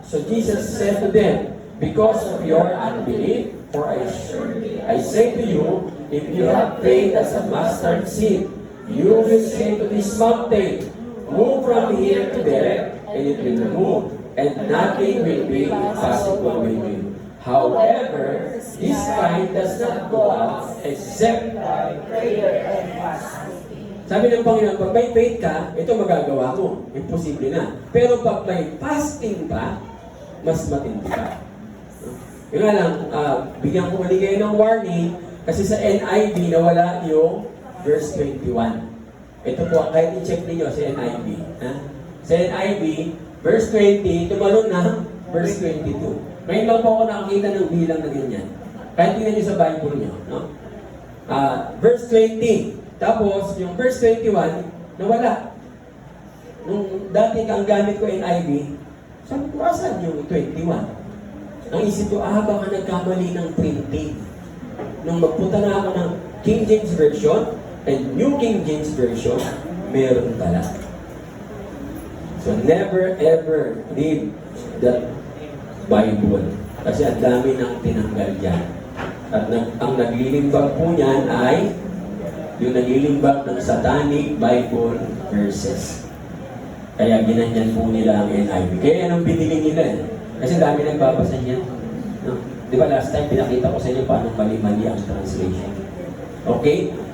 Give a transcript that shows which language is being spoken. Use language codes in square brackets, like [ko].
[en] So Jesus said to them, because of your unbelief, for I say to you, if you have faith as a mustard seed, you will say to this mountain, move from here to there, and it will move, and nothing will be impossible with you. However, this kind does not go out except by prayer and fasting. [tl] Sabi ng Panginoon, pag may faith ka, ito magagawa mo. Imposible na. Pero pag may fasting pa, mas matindi ka. Yung nga lang, bigyan ko mali kayo ng warning, kasi sa NIV nawala yung verse 21. Ito po, kahit i-check niyo sa NIV. Ha? Sa NIV, verse 20, tumalon na verse 22. Ngayon lang po ako nakakita ng bilang na ganyan. Kahit tingnan niyo sa Bible niyo. No? Verse 20. Tapos, yung verse 21, nawala. Nung dati ang gamit ko NIV, sabi ko, asan yung 21? Ang isip ko, baka nagkamali ng printing. Nung magpunta na ako ng King James Version and New King James Version, meron pala. [en] So, never ever read the Bible. [tl] Kasi ang dami nang tinanggal dyan. At ang naglilimbag po niyan ay yung naglilimbag ng satanic Bible verses. Kaya ginanyan po nila ang NIV. Kaya anong binili nila eh? Kasi dami nagbabasa niyan. No? Di ba last time pinakita ko sa inyo paano mali-mali ang translation. Okay?